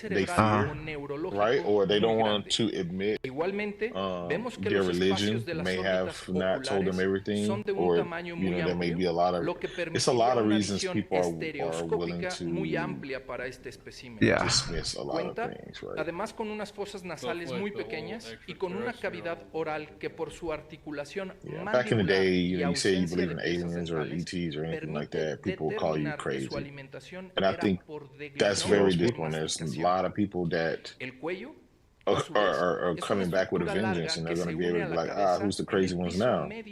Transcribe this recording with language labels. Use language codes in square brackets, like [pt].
[en] They fear, right? Or they don't want to admit their religion may have not told them everything, or there may be a lot of. It's a lot of reasons people are willing to dismiss a lot of things, right? [es] Además, con unas fosas nasales muy pequeñas y con una cavidad oral que por su articulación [en] back in the day, you say you believe in aliens or ETs or anything like that, people will call you crazy. And I think that's very different. There's a lot of people that are coming back with a vengeance, and they're going to be able to be like, who's the crazy ones now?